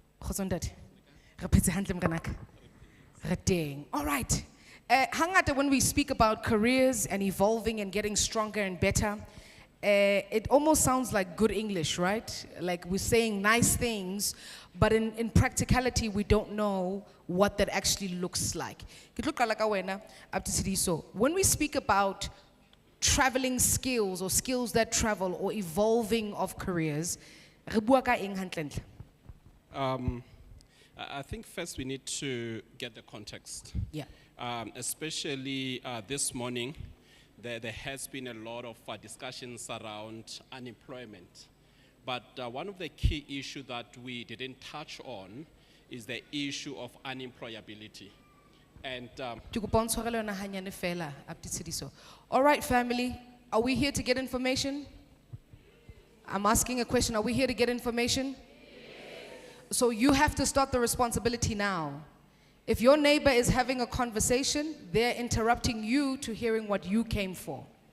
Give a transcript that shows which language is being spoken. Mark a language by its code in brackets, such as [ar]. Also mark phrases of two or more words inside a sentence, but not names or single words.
[st] Kgotso ntate? Re phetse hantle mnganaka? Re teng. [en] All right. Hangata when we speak about careers and evolving and getting stronger and better, it almost sounds like good English, right? Like we're saying nice things, but in practicality, we don't know what that actually looks like. [st] Ke tlo qala ka wena, Abuti Sidiso. [en] When we speak about traveling skills or skills that travel or evolving of careers, [st] re bua ka eng hantlentle? [en] I think first we need to get the context. Yeah. Especially this morning, there has been a lot of discussions around unemployment. But one of the key issues that we didn't touch on is the issue of unemployability. And [st] Ke kopa o ntshwarele yona hanyane fela, Abuti Sidiso. [en] All right, family, are we here to get information? I'm asking a question. Are we here to get information? So you have to start the responsibility now. If your neighbor is having a conversation, they're interrupting you to hearing what you came for.